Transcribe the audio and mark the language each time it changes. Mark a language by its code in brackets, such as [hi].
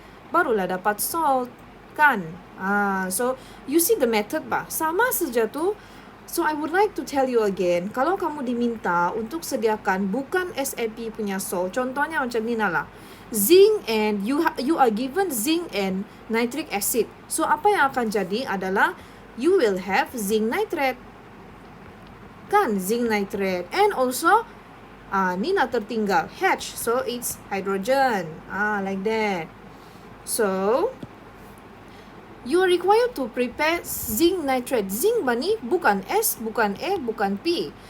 [ms] Barulah dapat [en] salt, kan? So, you see the method bah? [ms] Sama saja tu. [en] So, I would like to tell you again, [ms] kalau kamu diminta untuk sediakan bukan SAP punya salt, contohnya macam ni lah. [en] Zinc and you are given zinc and nitric acid. [ms] So, apa yang akan jadi adalah [en] you will have zinc nitrate. [ms] Kan? [en] Zinc nitrate. And also, [ms] ni nak tertinggal. H. [en] So, it's hydrogen. Like that. So, you are required to prepare zinc nitrate. [ms] Zinc ni bukan S, bukan E, bukan P.